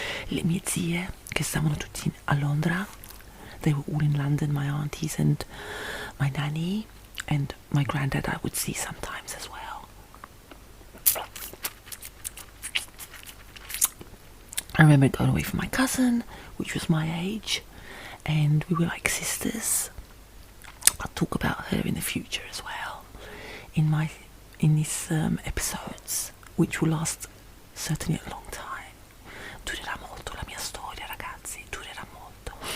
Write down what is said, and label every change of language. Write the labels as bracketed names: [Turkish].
[Italian] le mie zie che stavano tutti a Londra. [English] They were all in London, my aunties and my nanny and my granddad I would see sometimes as well. I remember going away from my cousin, which was my age, and we were like sisters. I'll talk about her in the future as well in these episodes, which will last certainly a long time. [Italian] Durerà molto la mia storia, ragazzi, durerà molto.